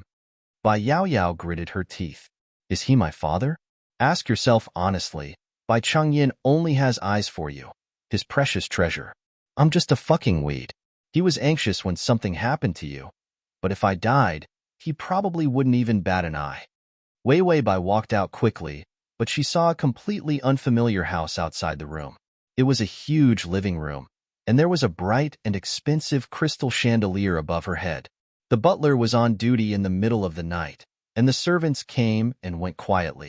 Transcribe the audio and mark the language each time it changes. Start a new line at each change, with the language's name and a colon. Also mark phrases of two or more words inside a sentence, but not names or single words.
English: Bai Yao Yao gritted her teeth. "Is he my father? Ask yourself honestly. Bai Changyin only has eyes for you, his precious treasure. I'm just a fucking weed. He was anxious when something happened to you, but if I died, he probably wouldn't even bat an eye." Wei Wei Bai walked out quickly, but she saw a completely unfamiliar house outside the room. It was a huge living room, and there was a bright and expensive crystal chandelier above her head. The butler was on duty in the middle of the night, and the servants came and went quietly.